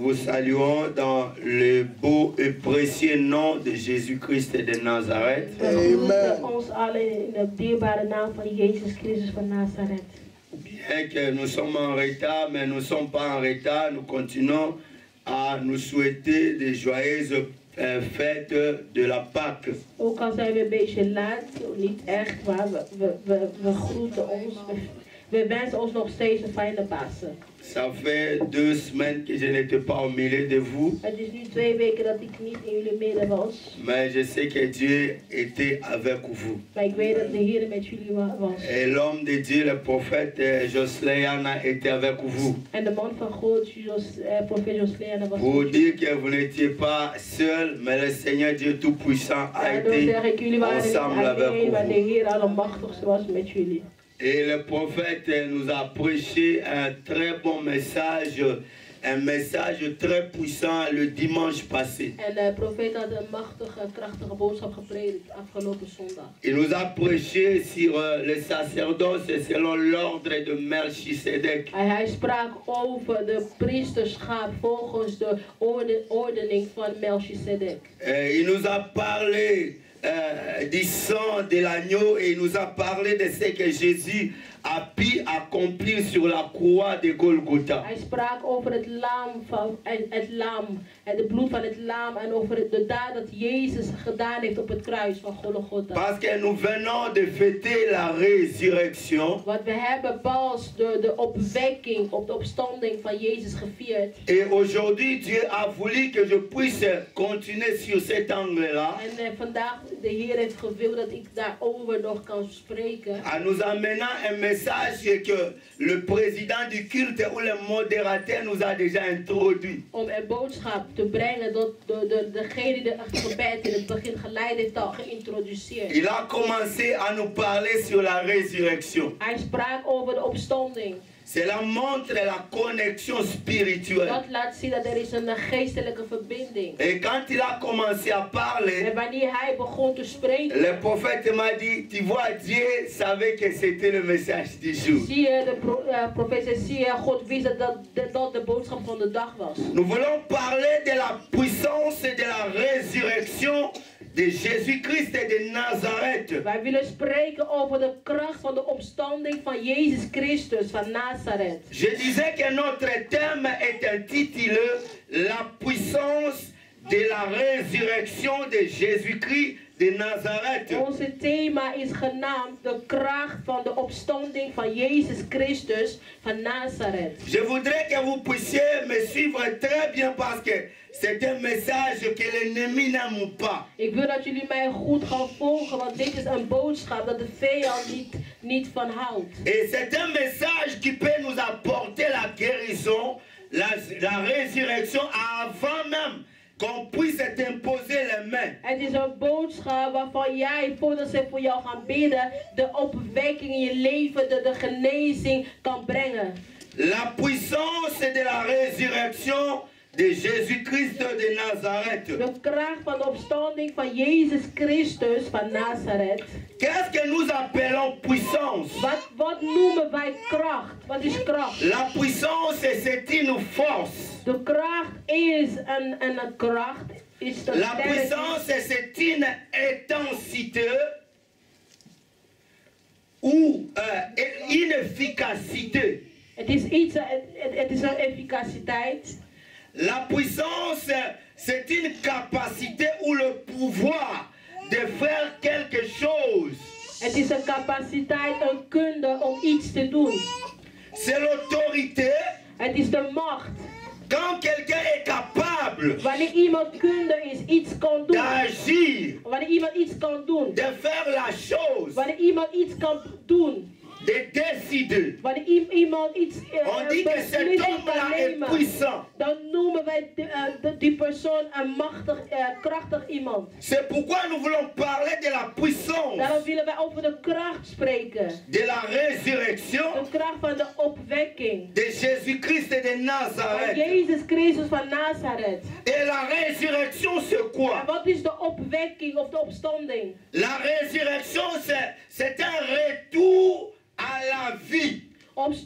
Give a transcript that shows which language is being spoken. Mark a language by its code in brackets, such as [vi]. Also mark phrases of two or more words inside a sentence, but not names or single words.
[fr] saluons dans le beau et précieux nom de Jésus-Christ de Nazareth. Amen. [nl] Ons allen in de dierbare naam van Jezus Christus van Nazareth. [fr] Bien que nous sommes en retard, mais nous ne sommes pas en retard, nous continuons à nous souhaiter des joyeuses fêtes de la Pâque. [nl] Ook al zijn we een beetje laat, niet echt, maar we groeten ons. We wensen ons nog steeds een fijne Pasen. [fr] Ça fait 2 semaines que je n'étais pas au milieu de vous. [nl] Het is nu 2 weken dat ik niet in jullie midden was. [fr] Mais je sais que Dieu était avec vous. [nl] Maar ik weet dat de Heer met jullie was. [fr] Et l'homme de Dieu, le prophète Josleana, était avec vous. [nl] En de man van God, profeet Josleana was. [fr] Pour dire que vous n'étiez pas seul, mais le Seigneur Dieu Tout-Puissant a été ensemble avec vous. [nl] Maar de Heer Allemachtigste was met jullie. [fr] Et le prophète nous a prêché un très bon message, un message très puissant le dimanche passé. [nl] En de profeet had een machtige, krachtige boodschap gepredikt afgelopen zondag. [fr] Il nous a prêché sur le sacerdoce selon l'ordre de Melchisedec. [nl] Hij sprak over de priesterschap volgens de ordening van Melchisedek. [fr] Il nous a parlé du sang de l'agneau et il nous a parlé de ce que Jésus a pu accomplir sur la croix de Golgotha. [nl] Hij sprak over het lam en de bloed van het lam en over de daad dat Jezus gedaan heeft op het kruis van Golgotha. [fr] Parce que nous venons de fêter la résurrection. [nl] Want we hebben pas de opwekking, op de opstanding van Jezus gevierd. [fr] Et aujourd'hui Dieu a voulu que je puisse continuer sur cet angle-là. [nl] En vandaag de Heer heeft gewild dat ik daarover nog kan spreken. [fr] En nous amenant un message que le président du culte ou le modérateur nous a déjà introduit. [nl] Om een boodschap te brengen dat degene die het gebed in het begin geleid heeft al geïntroduceerd. [fr] Il a commencé à nous parler sur la résurrection. [nl] Hij sprak over de opstanding. [fr] Cela montre la connexion spirituelle. [nl] Dat laat zien dat er is een geestelijke verbinding. [fr] Et quand il a commencé à parler, [nl] En wanneer hij begon te spreken, [fr] le prophète m'a dit, tu vois, Dieu savait que c'était le message du jour. [nl] zie je, de profeet zei, zie je, God wist dat de boodschap van de dag was. [fr] Nous voulons parler de la puissance de la résurrection de Jésus-Christ et de Nazareth. [nl] Wij willen spreken over de kracht van de opstanding van Jezus Christus van Nazareth. [fr] Je disais que notre thème est intitulé La puissance de la résurrection de Jésus-Christ de Nazareth. [nl] Onze thema is genaamd de kracht van de opstanding van Jezus Christus van Nazareth. [fr] Je voudrais que vous puissiez me suivre très bien parce que c'est un message que l'ennemi n'aime pas. [nl] Ik wil dat jullie mij goed gaan volgen, want dit is een boodschap dat de vijand niet van houdt. [fr] Et c'est un message qui peut nous apporter la guérison, la résurrection avant même qu'on puisse t'imposer les mains. [nl] Het is een boodschap waarvan jij, voordat ze voor jou gaan bidden, de opwekking in je leven, de genezing kan brengen. [fr] La puissance de la résurrection de Jésus-Christ de Nazareth. [nl] De kracht van de opstanding van Jezus Christus van Nazareth. [fr] Qu'est-ce que nous appelons puissance? [nl] Wat noemen wij kracht? Wat is kracht? [fr] La puissance, c'est une force. [nl] De kracht is een kracht. Is de [fr] La puissance, c'est une intensité ou une efficacité. [nl] Het is iets, het is een efficaciteit. [fr] La puissance, c'est une capacité ou le pouvoir de faire quelque chose. [nl] Het is een capaciteit, een kunde om iets te doen. [fr] C'est l'autorité. [nl] Het is de macht. [fr] Quand quelqu'un est capable [nl] Wanneer iemand kunde is, iets kan doen. [fr] d'agir, [nl] Wanneer iemand iets kan doen. [fr] de faire la chose, [nl] Wanneer iemand iets kan doen. [fr] de décider. [nl] Wanneer iemand iets [fr] On dit que cet homme-là est puissant. [nl] dan noemen wij die persoon een machtig, krachtig iemand. [fr] C'est pourquoi nous voulons parler de la puissance, [nl] Daarom willen wij over de kracht spreken. [fr] de la résurrection [nl] De kracht van de opwekking. [fr] de Jésus-Christ de [nl] Van [fr] Nazareth. [nl] Jezus Christus van Nazareth. [fr] Et la résurrection, c'est [nl] En [fr] quoi? [nl] wat is de opwekking of de opstanding? [fr] La résurrection, c'est un retour à la vie.